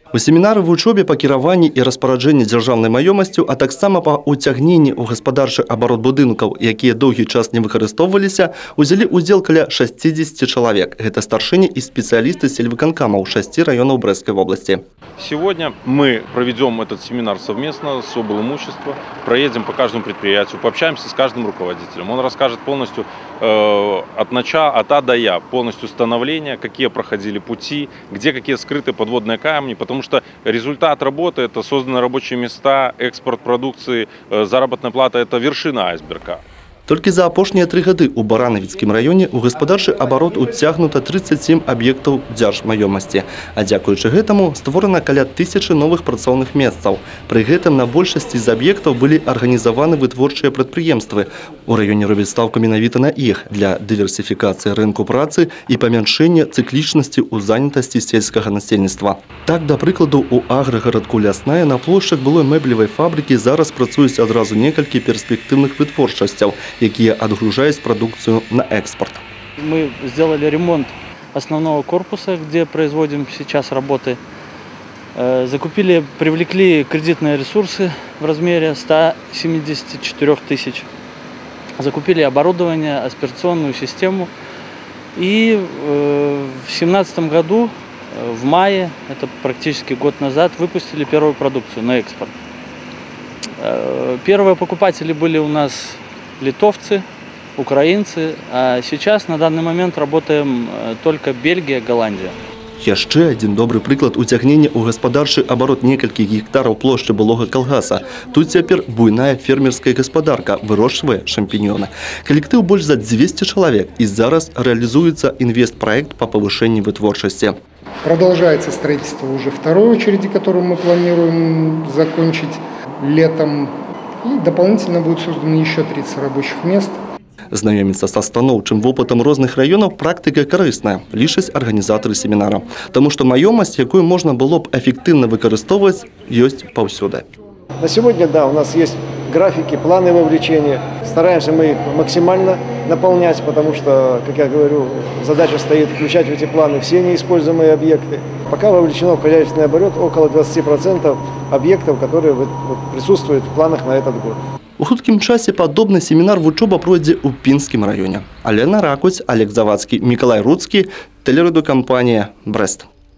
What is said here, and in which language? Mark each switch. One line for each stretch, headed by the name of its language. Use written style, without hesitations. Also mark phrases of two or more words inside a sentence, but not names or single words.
Belarusian: У семінары вучобе па кіраванні і распараджэнні дзяржаўнай маёмасцю, а таксама па уцягненні ў гаспадарчы абарот будынкаў, якія доўгі час не выкарыстоўваліся, узялі ўдзел каля 60 чалавек. Гэта старшыні і спецыялісты сельвыканкамаў 6 раёнаў Брестской области.
Russian: Сегодня мы проведем этот семинар совместно с облимущества, проедем по каждому предприятию, пообщаемся с каждым руководителем. Он расскажет полностью от А до Я, полностью становления, какие проходили пути, где какие скрытые подводные камни, потому что результат работы – это созданные рабочие места, экспорт продукции, заработная плата – это вершина айсберга.
Belarusian: Толькі за апошнія 3 гады ў Баранавіцкім раёне ў гаспадарчы абарот уцягнута 37 аб'ектаў дзяржмаёмасці. А дзякуючы гэтаму створана каля 1000 новых працоўных месцаў. Пры гэтым на большасці з аб'ектаў былі арганізаваны вытворчыя прадпрыемствы. У раёне робяць стаўку менавіта на іх для дыверсіфікацыі рынку працы і памяншэння цыклічнасці ў занятасці сельскага насельніцтва. Так, да прыкладу, у аграгарадку Лясная на плошчах былой мэблевай фабрыкі зараз працуюць адразу некалькі перспектыўных вытворчасцяў, якія
Russian: отгружают продукцию на экспорт. Мы сделали ремонт основного корпуса, где производим сейчас работы. Привлекли кредитные ресурсы в размере 174 тысяч. Закупили оборудование, аспирационную систему. И в 2017 году, в мае, это практически год назад, выпустили первую продукцию на экспорт. Первые покупатели были у нас литовцы, украинцы, а сейчас на данный момент работаем только Бельгия, Голландия.
Belarusian: Яшчэ адзін добры прыклад уцягнення ў гаспадарчы абарот некалькіх гектараў плошчы былога калгаса. Тут цяпер буйная фермерская гаспадарка вырошчвае шампіньёны. Калектыў больш за 200 чалавек, і зараз
Russian: реализуется инвестпроект по повышению
Belarusian: вытворчасці.
Russian: Продолжается строительство уже второй очереди, которую мы планируем закончить летом. И дополнительно будет создано еще 30 рабочих мест.
Belarusian: Знаёміцца са станоўчым вопытам розных раёнаў практыка карысная, лічаць арганізатары семінара. Таму што маёмасць, якую можна было б эффективно выкарыстоўваць, ёсць паўсюды.
Russian: На сегодня, да, у нас есть графики, планы вовлечения. Стараемся мы их максимально наполнять, потому что, как я говорю, задача стоит включать в эти планы все неиспользуемые объекты. Пока вовлечено в хозяйственный оборот около 20% объектов, которые присутствуют в планах на этот год.
Belarusian: У хуткім часе падобны семінар вучоба пройдзе ў Пінскім раёне. Алена Ракуць, Олег Завадскі, Миколай Руцкі, тэлерадыёкампанія «Брест».